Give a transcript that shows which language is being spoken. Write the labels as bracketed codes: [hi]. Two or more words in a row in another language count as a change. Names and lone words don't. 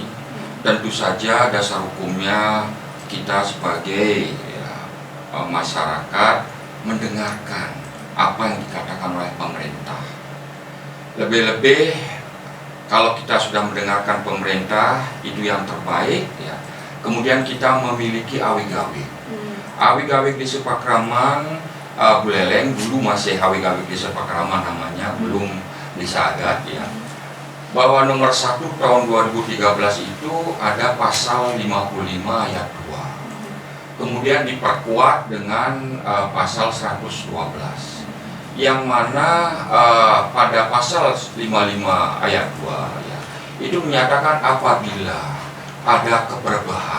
[id] Tentu saja dasar hukumnya kita sebagai masyarakat mendengarkan apa yang dikatakan oleh pemerintah. Lebih-lebih kalau kita sudah mendengarkan pemerintah itu yang terbaik ya. Kemudian kita memiliki awig-awig. Awig-awig Desa Pakraman Buleleng dulu masih awig-awig Desa Pakraman namanya, belum Desa Adat ya. Bahwa nomor 1 tahun 2013 itu ada pasal 55 ayat 2. Kemudian diperkuat dengan pasal 112. Yang mana pada pasal 55 ayat 2 ya, itu menyatakan apabila ada keberbahan.